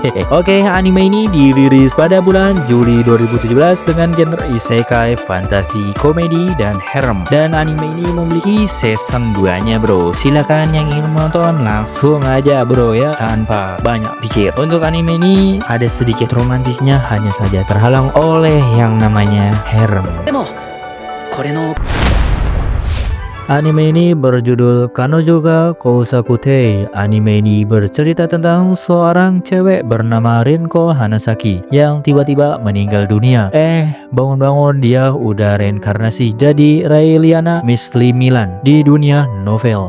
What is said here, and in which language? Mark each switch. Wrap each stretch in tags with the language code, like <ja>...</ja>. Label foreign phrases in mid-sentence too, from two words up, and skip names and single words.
<id>Oke, anime ini dirilis pada bulan Juli 2017 dengan genre isekai, fantasi, komedi, dan harem. Dan anime ini memiliki season 2-nya bro. Silakan yang ingin menonton langsung aja bro ya, tanpa banyak pikir. Untuk anime ini ada sedikit romantisnya, hanya saja terhalang oleh yang namanya harem.</id> <ja>でもこれの</ja> <id>Anime ini berjudul Kanojo ga Kousakute. Anime ini bercerita tentang seorang cewek bernama Rinko Hanasaki yang tiba-tiba meninggal dunia. Bangun-bangun dia udah reinkarnasi jadi Raeliana Miss Milan di dunia novel.</id>